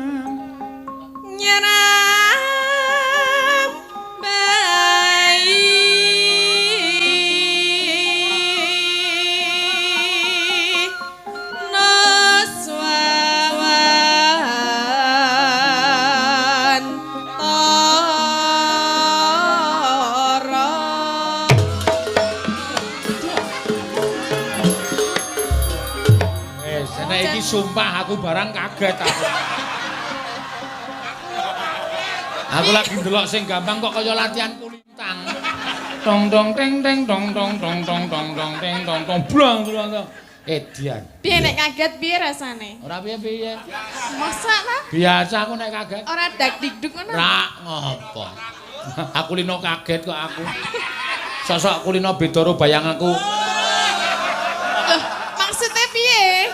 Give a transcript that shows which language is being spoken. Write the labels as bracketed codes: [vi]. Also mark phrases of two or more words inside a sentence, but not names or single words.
[jv] bayi noswawan toro. nek iki sumpah aku barang kaget aku. Aku lagi ndelok sing gampang kok kaya latihan kulintang. Dong dong teng teng dong dong dong dong dong dong teng dong dong blong blong. Edian. Piye nek kaget piye rasane? Ora piye-piye. Masa ta? Biasa aku nek kaget. Ora dak dikduk ngono. Ra ngopo. Aku lino kaget kok aku. Sosok kulino beda karo bayanganku. Loh, maksudnya piye?